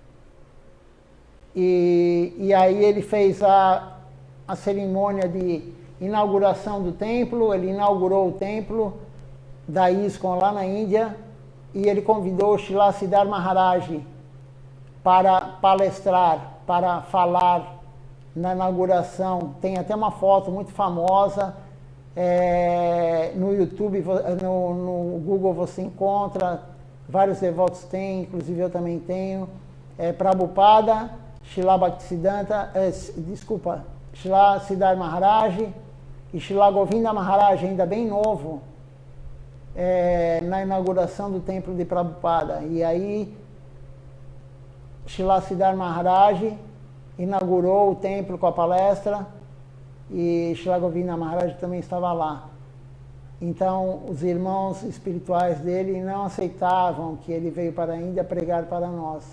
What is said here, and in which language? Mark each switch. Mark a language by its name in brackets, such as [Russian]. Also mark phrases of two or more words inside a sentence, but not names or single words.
[Portuguese] E aí ele fez a cerimônia de inauguração do templo, ele inaugurou o templo da ISKCON lá na Índia, e ele convidou o Srila Siddhar Maharaj para palestrar, para falar na inauguração. Tem até uma foto muito famosa, no YouTube, no Google você encontra, vários devotos têm, inclusive eu também tenho, Prabhupada, Srila Bhaktisiddhanta, Srila Siddhar Maharaj e Srila Govinda Maharaj, ainda bem novo, na inauguração do templo de Prabhupada. E aí Srila Siddhar Maharaj inaugurou o templo com a palestra, e Srila Govinda Maharaj também estava lá. Então, os irmãos espirituais dele não aceitavam que ele veio para a Índia pregar para nós.